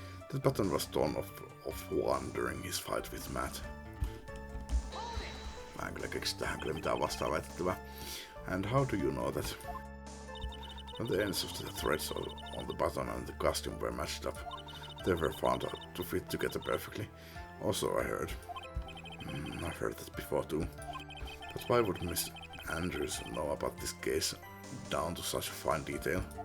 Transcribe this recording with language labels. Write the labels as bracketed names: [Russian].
[English] The button was torn off one during his fight with Matt. [Finnish] Mä en kyllä keksi tähän kyllä mitään vastaan väitettävää. [English] And how do you know that? When the ends of the threads on the button and the costume were matched up, they were found to fit together perfectly. Also I heard. I've heard that before too. But why would Miss Andrews know about this case down to such a fine detail?